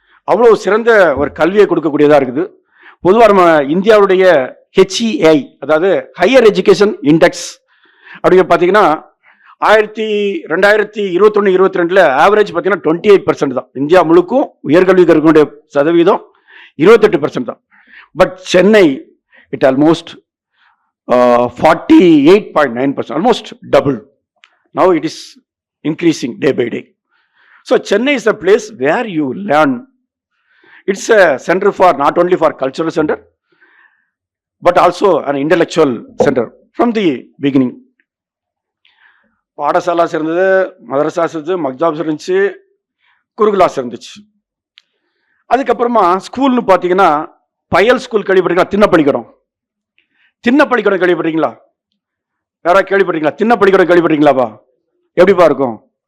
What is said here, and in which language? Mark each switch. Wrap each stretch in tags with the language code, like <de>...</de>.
<ta>அவ்வளோ சிறந்த ஒரு கல்வியை கொடுக்கக்கூடியதாக இருக்குது. பொதுவாக நம்ம இந்தியாவுடைய HEI, அதாவது ஹையர் எஜுகேஷன் இண்டெக்ஸ் அப்படிங்க பார்த்தீங்கன்னா 2021-22 ஆவரேஜ் பார்த்தீங்கன்னா 28% தான். இந்தியா முழுக்கும் உயர்கல்வி கற்கக்கூடிய சதவீதம் 28% தான்.</ta> <en>But Chennai it almost 48.9%, almost double. Now it is increasing day by day. So Chennai is a place where you learn. It's a center for not only for cultural center, but also an intellectual center from the beginning.</en> <ta>பாடசாலாஸ் இருந்தது, மதரசாஸ் இருந்துச்சு, மக்தாப்ஸ் இருந்துச்சு, குருகுலாஸ் இருந்துச்சு. அதுக்கப்புறமா ஸ்கூல்னு பார்த்தீங்கன்னா பயல் school கேள்விப்பட்டீங்களா? திண்ணப்பள்ளிக்கூடம். திண்ணப்பள்ளிக்கூடம் கேள்விப்பட்டீங்களா? யாராவது கேள்விப்பட்டீங்களா? திண்ணப்பள்ளிக்கூடம் கேள்விப்பட்டீங்களாப்பா? எப்படிப்பா இருக்கும்?</ta>